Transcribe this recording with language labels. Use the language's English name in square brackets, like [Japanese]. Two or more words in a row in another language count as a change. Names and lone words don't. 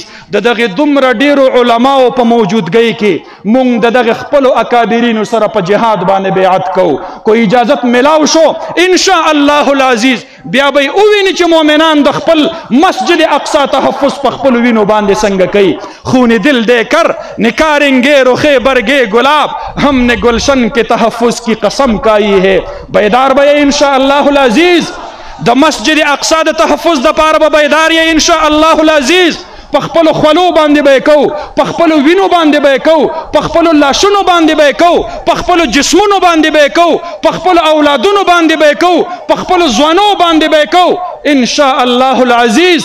[Pashto] د دغې دومره ډیرو علماو په موجودګۍ کې مونږ د دغې خپلو اکابرینو سره په جهاد باندې بیعت کوو. کو اجازت ملاو شو [Arabic] ان شاء الله العزیز [Pashto] بیا به وویني چې مؤمنان د خپل مسجد اقصا تحفظ په خپلو وینو باندې څنګه کوي. [Urdu] خون دل دے کر نکاریں رخے برگے گلاب ہم نے گلشن کے تحفظ کی قسم کھائی ہے. [Pashto] بیدار به [Arabic] ان شاء الله العزیز [Pashto] د مسجد اقصا د تحفظ دپاره به بیدار یې [Arabic] ان شاء الله العزیز. [Pashto] په خپلو خولو باندې به یې کوو په خپلو وینو باندې به یې کوو په خپلو لاشونو باندې به یې کوو په خپلو جسمونو باندې به یې کوو په خپلو اولادونو باندې به یې کوو په خپلو ځوانو باندې به یې کوو [Arabic] ان شاء الله العزیز.